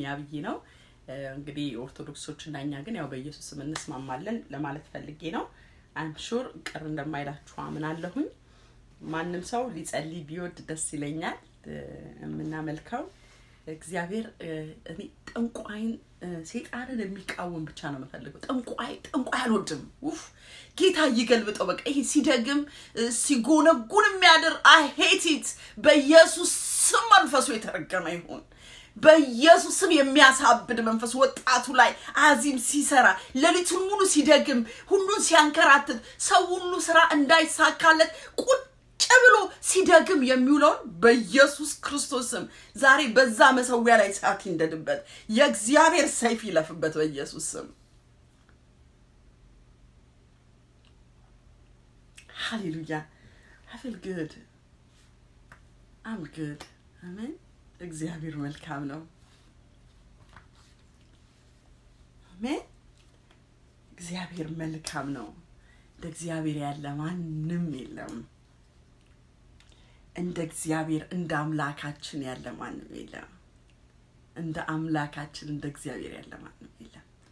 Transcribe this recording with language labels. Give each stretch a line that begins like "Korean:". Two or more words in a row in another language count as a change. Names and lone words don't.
Amharic: ያብይ ነው። እንግዲህ ኦርቶዶክሶች እና እኛ ግን ያው በኢየሱስ ስም እንስማማለን ለማለት ፈልጌ ነው።
English: I'm sure
Amharic: ቅር እንደማይላችሁ አምናለሁኝ። ማንንም ሰው ሊጸልይ ቢወድ ደስ ይለኛል። የምናመልከው እግዚአብሔር እኔ ጠንቋይን ሰይጣንን የሚቃወም ብቻ ነው የምፈልገው። ጠንቋይ አልወድም። ጌታ ይገልብጠው። በቃ ይሄ ሲደግም ሲጎነጉን የሚያድር
English: I hate it።
Amharic: በኢየሱስ ስም መንፈሱ የተረገመ ይሁን። በኢየሱስ ስም የሚያሳብድ መንፈስ ወጣቱ ላይ አዚም ሲሰራ ለሊቱን ሙሉ ሲደግም ሁሉን ሲያንከራትት ሰው ሁሉ ስራ እንዳይሳካለት ቁጭ ብሎ ሲደግም የሚውለውን በኢየሱስ ክርስቶስ ስም ዛሬ በዛ መሰዊያ ላይ እሳት ይንደድበት። የእግዚአብሔር ሰይፍ ይለፍበት በኢየሱስ ስም። Hallelujah.
English: I feel good. I'm good. Amen.
Amharic: እግዚአብሔር መልካም ነው። እግዚአብሔር መልካም ነው እንደ እግዚአብሔር ያለ ማንንም የለም እንደ እግዚአብሔር እንደ አምላካችን ያለ ማንንም የለም እንደ አምላካችን እንደ እግዚአብሔር ያለ ማንንም የለም